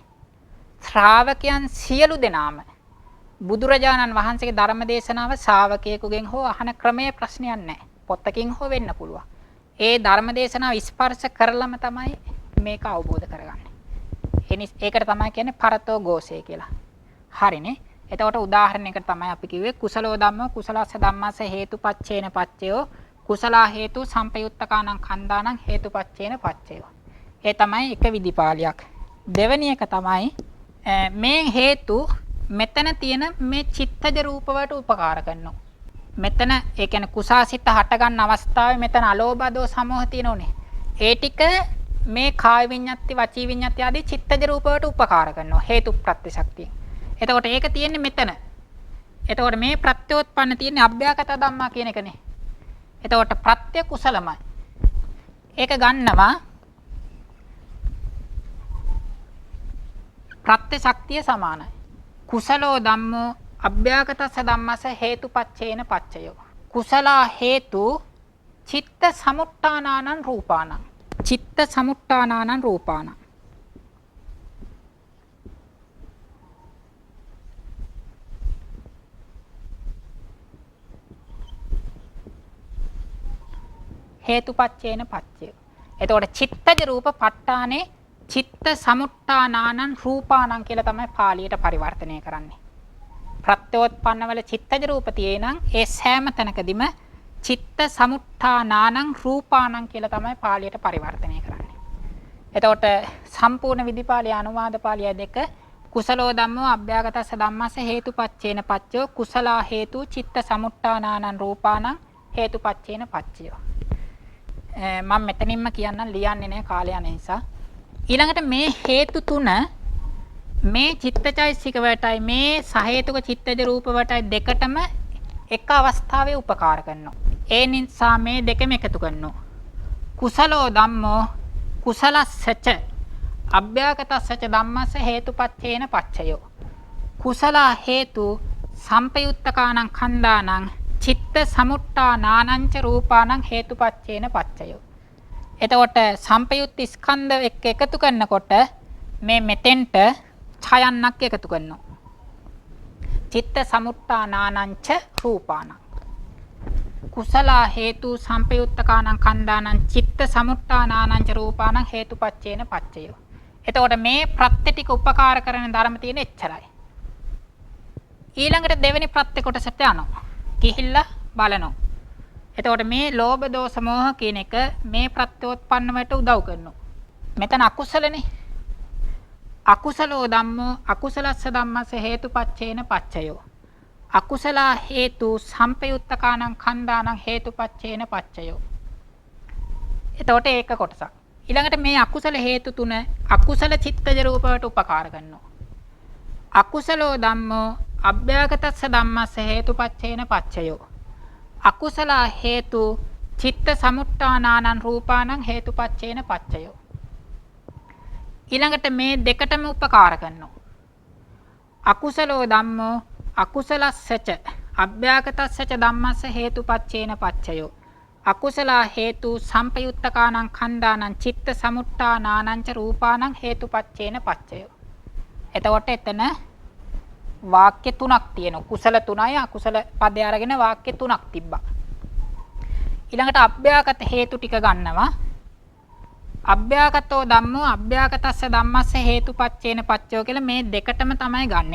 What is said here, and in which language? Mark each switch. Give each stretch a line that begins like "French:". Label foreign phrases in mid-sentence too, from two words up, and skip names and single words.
Sinhala: ශ්‍රාවකයන් සියලු දෙනාම බුදුරජාණන් වහන්සේගේ ධර්ම දේශනාව ශ්‍රාවකයෙකුගෙන් හෝ අහන ක්‍රමයේ ප්‍රශ්නයක් නැහැ. පොතකින් හෝ වෙන්න පුළුවන්. ඒ ධර්ම දේශනාව ස්පර්ශ කරලම තමයි මේක අවබෝධ කරගන්නේ. ඒකට තමයි කියන්නේ පරතෝ ഘോഷය කියලා. හරිනේ. එතකොට උදාහරණයකට තමයි අපි කිව්වේ
Pali: කුසලෝ ධම්මෝ කුසලස්ස ධම්මස්ස හේතුපච්චේන පච්චයෝ කුසලා හේතු සම්පයුත්තකානං කන්දානං හේතුපච්චේන පච්චයෝ.
Sinhala: ඒ තමයි එක විදිපාලියක්. දෙවෙනි එක තමයි මේ හේතු මෙතන තියෙන මේ චිත්තජ රූප වලට උපකාර කරනවා. මෙතන ඒ කියන්නේ කුසාසිත හට ගන්න අවස්ථාවේ මෙතන අලෝභ දෝෂ සමෝහ තියෙනෝනේ. ඒ ටික මේ කාය විඤ්ඤාති වචී විඤ්ඤාති ආදී චිත්තජ රූප වලට උපකාර කරනවා හේතු ප්‍රත්‍ය ශක්තිය. එතකොට ඒක තියෙන්නේ මෙතන. එතකොට මේ ප්‍රත්‍යෝත්පන්න තියෙන්නේ
Pali: අභ්‍යාගත ධම්මා
Sinhala: කියන එකනේ. එතකොට ප්‍රත්‍ය කුසලමයි. ඒක ගන්නවා ප්‍රත්‍ය ශක්තිය සමානයි.
Pali: කුසලෝ ධම්මෝ අභ්‍යාගතස්ස ධම්මස්ස හේතුපච්චේන පච්චයෝ. කුසලා හේතු චිත්ත සමුට්ඨානානං රූපානං. චිත්ත සමුට්ඨානානං රූපානං. හේතුපච්චේන පච්චය.
Sinhala: එතකොට චිත්තජ රූප ප ဋ ානේ
Pali: චිත්ත සමුට්ඨානානං රූපානං
Sinhala: කියලා තමයි පාලියට පරිවර්තනය කරන්නේ. ප්‍රත්‍යෝත්පන්න වල චිත්තජ රූප තියෙනං ඒ සෑම තැනකදීම
Pali: චිත්ත සමුට්ඨානානං රූපානං
Sinhala: කියලා තමයි පාලියට පරිවර්තනය කරන්නේ. එතකොට සම්පූර්ණ විදිපාලිය අනුවාද පාළිය දෙක
Pali: කුසලෝ ධම්මෝ අභ්‍යාගතස්ස ධම්මස්ස හේතුපච්චේන පච්චයෝ කුසලා හේතු චිත්ත සමුට්ඨානානං රූපානං හේතුපච්චේන පච්චයෝ.
Sinhala: මම මෙතනින්ම කියන්නම් ලියන්නේ නැහැ කාලය යන නිසා. ඊළඟට මේ හේතු තුන මේ චිත්තචෛසික වලටයි මේ සහේතුක චිත්තජ රූප වලටයි දෙකටම එක අවස්ථාවේ උපකාර කරනවා. ඒ නිසා මේ දෙකම එකතු කරනවා.
Pali: කුසලෝ ධම්මෝ කුසලස්සච අභ්‍යාගතස්සච ධම්මස්ස හේතුපච්චේන පච්චයෝ. කුසල හේතු සම්පයුත්තකානං ඛණ්ඩානං චිත්ත සමුට්ඨානානං ච රූපානං හේතුපච්චේන පච්චයෝ.
Sinhala: එතකොට සම්පයුත්ති ස්කන්ධ එක්ක එකතු කරනකොට මේ මෙතෙන්ට ඡයන්නක් එකතු කරනවා.
Pali: චිත්ත සමුට්ඨානානං ච රූපානං. කුසල හේතු සම්පයුත්තකානං ඛණ්ඩානං චිත්ත සමුට්ඨානානං ච රූපානං හේතුපච්චේන පච්චයෝ.
Sinhala: එතකොට මේ ප්‍රත්‍ය ටික උපකාර කරන ධර්ම තියෙන එච්චරයි. ඊළඟට දෙවෙනි ප්‍රත්‍ය කොටසට යනවා. ගිහිල්ලා බලනවා. එතකොට මේ ලෝභ දෝෂ මෝහ කියන එක මේ ප්‍රත්‍යෝත්පන්න වලට උදව් කරනවා. මෙතන අකුසලනේ.
Pali: අකුසලෝ ධම්මෝ අකුසලස්ස ධම්මස්ස හේතුපච්චේන පච්චයෝ. අකුසල හේතු සම්පයුත්තකානං ඛණ්ඩානං හේතුපච්චේන පච්චයෝ.
Sinhala: එතකොට ඒක කොටසක්. ඊළඟට මේ අකුසල හේතු තුන අකුසල චිත්තජ රූප වලට උපකාර කරනවා.
Pali: අකුසලෝ ධම්මෝ අභ්‍යාගතස්ස ධම්මස්ස හේතුපච්චේන පච්චයෝ. අකුසල හේතු චිත්ත සමුට්ඨානානං රූපානං හේතුපච්චේන පච්චයෝ.
Sinhala: ඊළඟට මේ දෙකටම උපකාර කරනවා.
Pali: අකුසලෝ ධම්මෝ අකුසලස්සච අභ්‍යාගතස්සච ධම්මස්ස හේතුපච්චේන පච්චයෝ. අකුසල හේතු සම්පයුත්තකානං ඛණ්ඩානං චිත්ත සමුට්ඨානානං ච රූපානං හේතුපච්චේන පච්චයෝ.
Sinhala: එතකොට එතන වාක්‍ය තුනක් තියෙනවා. කුසල තුනයි අකුසල පදේ අරගෙන වාක්‍ය තුනක් තිබ්බා. ඊළඟට අභ්‍යාගත හේතු ටික ගන්නවා.
Pali: අභ්‍යාගතෝ ධම්මෝ අභ්‍යාගතස්ස ධම්මස්ස හේතුපච්චේන පච්චයෝ
Sinhala: කියලා මේ දෙකටම තමයි ගන්න.